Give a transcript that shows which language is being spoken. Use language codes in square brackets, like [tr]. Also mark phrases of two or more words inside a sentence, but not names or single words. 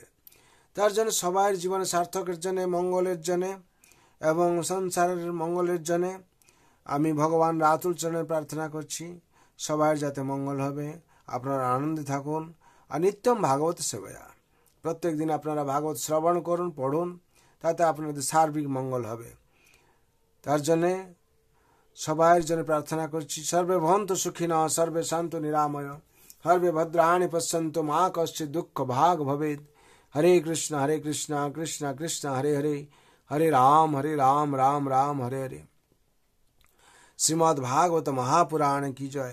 [bn] তার জন্য সবার জীবনে সার্থকের জন্য, মঙ্গলের জন্য এবং সংসারের মঙ্গলের জন্য আমি ভগবান রাতুল চরণে প্রার্থনা করছি সবার যাতে মঙ্গল হবে। আপনারা আনন্দে থাকুন আর [sa] নিত্যম ভাগবত সেবায়া। [bn] প্রত্যেক দিন আপনারা ভাগবত শ্রবণ করুন, পড়ুন, তাতে আপনাদের সার্বিক মঙ্গল হবে। তার জন্যে সবার জন্য প্রার্থনা করছি, [sa] সর্বে ভবন্তু সুখিনঃ, সর্বে সন্তু নিরাময়, সর্বে ভদ্রাণি পশ্যন্তু মা কশ্চিৎ দুঃখ ভাগ ভবেৎ। হরে কৃষ্ণ কৃষ্ণ কৃষ্ণ হরে হরে, হরে রাম রাম রাম হরে হরে। [hi] श्रीमद् भागवत महापुराण की जय।